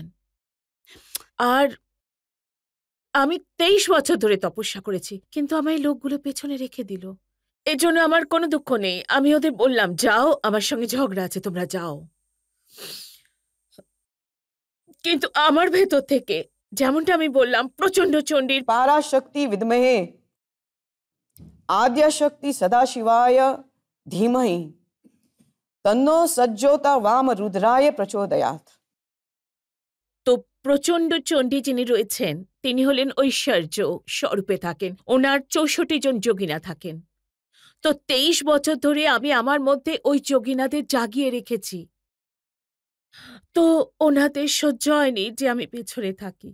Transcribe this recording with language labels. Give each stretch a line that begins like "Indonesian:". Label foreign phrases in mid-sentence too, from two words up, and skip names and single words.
Bangla: আর আমি 23 বছর ধরে তপস্যা করেছি, কিন্তু আমায় লোকগুলো পেছনে রেখে দিল। এজন্য আমার কোনো দুঃখ নেই। আমি ওদের বললাম, যাও, আমার সঙ্গে ঝগড়া আছে, তোমরা যাও। কিন্তু আমার ভেতর থেকে, যেমনটা আমি বললাম, প্রচণ্ড চণ্ডীর
Sanskrit: पाराशक्ति विद्महे आद्याशक्ति सदाशिवाय धीमहि तन्नो सज्जोता वाम रुद्राय प्रचोदयात्।
Bangla: তো প্রচণ্ড চণ্ডী যিনি রয়েছেন, তিনি হলেন ঐশ্বর্য স্বরূপে থাকেন, ওনার 64 জন যোগিনা থাকেন। তো 23 বছর ধরে আমি আমার মধ্যে ওই যোগিনাদের জাগিয়ে রেখেছি। তো ওনাদের সহ্য হয়নি যে আমি পেছনে থাকি।